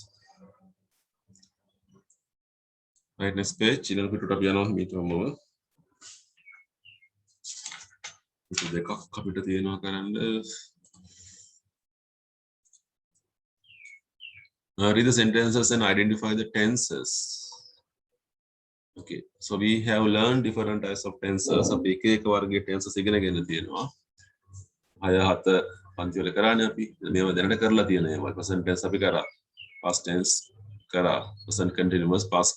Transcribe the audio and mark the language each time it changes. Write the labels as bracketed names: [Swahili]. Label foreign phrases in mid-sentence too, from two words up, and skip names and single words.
[English] right next page [Sinhala] ඊළඟ පිටුවට අපි යනවා හිමීටම දෙකක් අපිට තියෙනවා කරන්න [English] read the sentences and identify the tenses okay so we have learned different types of tenses [Sinhala] අපි එක එක වර්ගයේ [English] tenses [Sinhala] ඉගෙනගෙන තියෙනවා 6 7 පන්ති වල කරානේ අපි මේව දැනට කරලා තියෙන ඒවා present [English] tense [Sinhala] අපි කරා [English] past tense කරා present continuous past